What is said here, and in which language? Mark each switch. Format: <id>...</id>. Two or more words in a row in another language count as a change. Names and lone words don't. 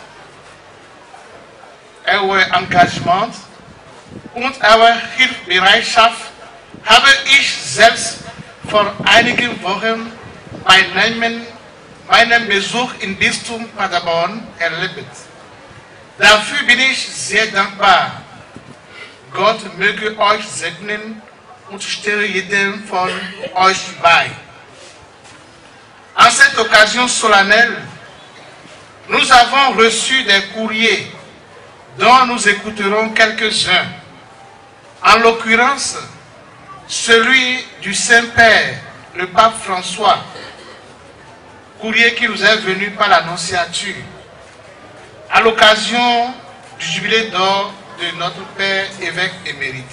<de>Euer Engagement und eure Hilfsbereitschaft habe ich selbst vor einigen Wochen bei meinem Besuch im Bistum Paderborn erlebt. Dafür bin ich sehr dankbar. Gott möge euch segnen und stehe jedem von euch bei.</de> <fr>En cette occasion solennelle, nous avons reçu des courriers dont nous écouterons quelques-uns. En l'occurrence, celui du Saint-Père, le pape François, courrier qui nous est venu par l'Annonciature, à l'occasion du jubilé d'or de notre Père évêque émérite.</fr>